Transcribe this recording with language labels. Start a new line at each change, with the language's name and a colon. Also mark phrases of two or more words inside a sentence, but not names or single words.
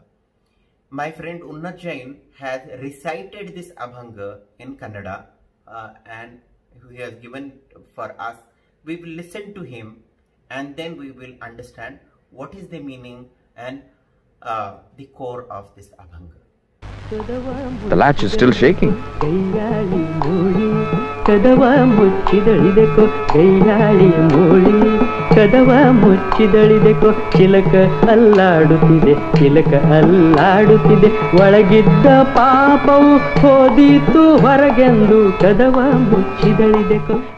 English: My friend Unnat Jain has recited this Abhanga in Kannada and he has given for us. We will listen to him and then we will understand what is the meaning and the core of this Abhanga. The latch is still shaking.
Kannada: ಕದವ ಮುಚ್ಚಿದಳಿದೆಕೋ ಚಿಲಕ ಅಲ್ಲಾಡುತ್ತಿದೆ ಚಿಲಕ ಅಲ್ಲಾಡುತ್ತಿದೆ ಒಳಗಿದ್ದ ಪಾಪವು ಹೋದೀತು ಹೊರಗೆಂದು ಕದವ ಮುಚ್ಚಿದಳಿದೆಕೋ